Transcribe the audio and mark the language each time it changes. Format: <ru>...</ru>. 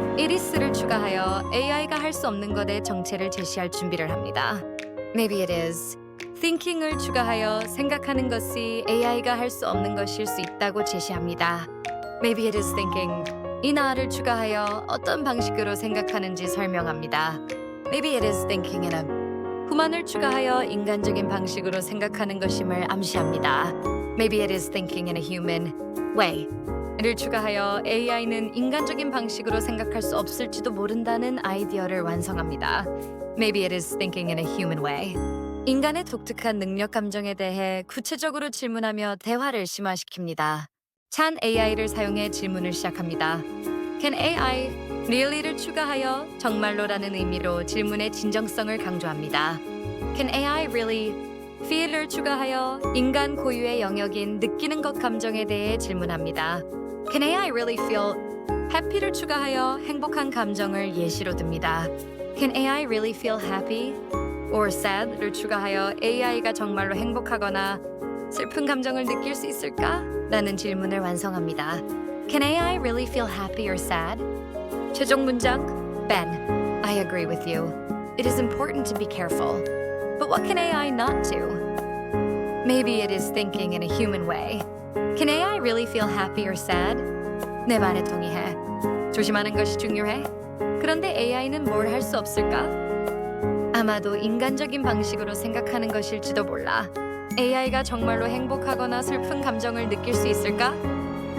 <en>It is</en> <ko>를 추가하여 AI가 할 수 없는 것의 정체를 제시할 준비를 합니다.</ko> <en>Maybe it is.</en> <ko>thinking을 추가하여 생각하는 것이 AI가 할 수 없는 것일 수 있다고 제시합니다.</ko> <en>Maybe it is thinking.</en> <ko>이 나를 추가하여 어떤 방식으로 생각하는지 설명합니다.</ko> <en>Maybe it is thinking in a.</en> <ko>후만을 추가하여 인간적인 방식으로 생각하는 것임을 암시합니다.</ko> <en>Maybe it is thinking in a human way.</en> <ko>를 추가하여 AI는 인간적인 방식으로 생각할 수 없을지도 모른다는 아이디어를 완성합니다.</ko> <en>Maybe it is thinking in a human way.</en> <ko>인간의 독특한 능력 감정에 대해 구체적으로 질문하며 대화를 심화시킵니다. 찬 AI를 사용해 질문을 시작합니다.</ko> <en>Can AI really</en> <ko>를 추가하여 정말로라는 의미로 질문의 진정성을 강조합니다.</ko> <en>Can AI really feel</en> <ko>을 추가하여 인간 고유의 영역인 느끼는 것 감정에 대해 질문합니다.</ko> <en>Can AI really feel happy</en> <ko>를 추가하여 행복한 감정을 예시로 듭니다.</ko> <en>Can AI really feel happy or sad</en> <ko>를 추가하여 AI가 정말로 행복하거나 슬픈 감정을 느낄 수 있을까? 라는 질문을 완성합니다.</ko> <en>Can AI really feel happy or sad?</en> <ko>최종 문장</ko> <en>Ben, I agree with you. It is important to be careful. But what can AI not do? Maybe it is thinking in a human way. Can AI really feel happy or sad?</en> <ko>내 말에 동의해. 조심하는 것이 중요해. 그런데 AI는 뭘 할 수 없을까? 아마도 인간적인 방식으로 생각하는 것일지도 몰라. AI가 정말로 행복하거나 슬픈 감정을 느낄 수 있을까?</ko>